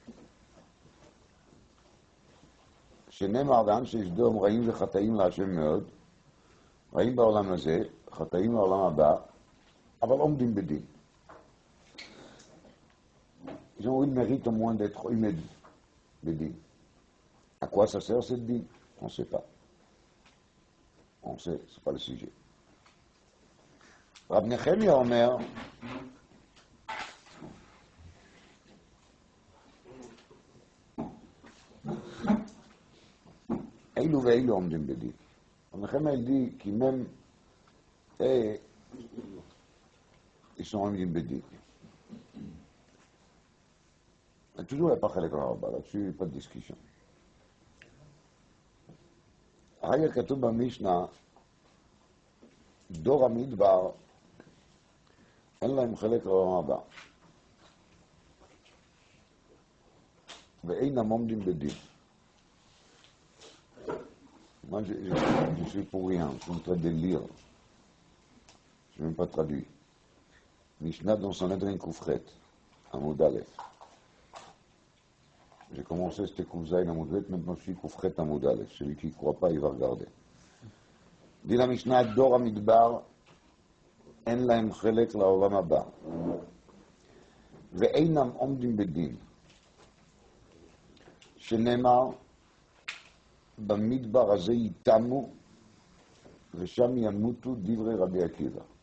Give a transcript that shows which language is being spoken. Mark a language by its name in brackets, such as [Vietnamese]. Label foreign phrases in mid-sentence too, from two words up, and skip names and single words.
[Hebrew] שנאמר ואנשי סדום רעים וחטאים להשם מאוד, רעים בעולם הזה, חטאים לעולם הבא, אבל עומדים בדין. [French] Ils ont eu le mérite au moins d'être humés bedin. À quoi ça sert cette din? On ne sait pas. On sait, c'est pas le sujet. [Hebrew] רב נחמיה אומר, אילו ואילו עומדים בדין. [French] רב נחמיה dit qui même ils sont [Hebrew] עומדים בדין. [French] toujours il n'y a pas [Hebrew] חלק לעולם הבא, [French] là-dessus pas de discussion. [Hebrew] אחר כך כתוב במשנה, דור המדבר אין להם חלק לעולם הבא. ואינם עומדים בדין. [French] Moi, je suis pour rien, je suis en train de lire. Je n'ai même pas traduit. Mishnah dans Sanhedrin [Hebrew] קופרת, עמוד אלף. [French] J'ai commencé c'était [Hebrew] קוף זין עמוד בית, [French] maintenant je suis [Hebrew] קופרת עמוד אלף. [French] Celui qui ne croit pas, il va regarder. dit la Mishnah, [Hebrew] דור המדבר אין להם חלק לעולם הבא. ואינם עומדים בדין. שנאמר, במדבר הזה ייתמו, ושם ימותו דברי רבי עקיבא.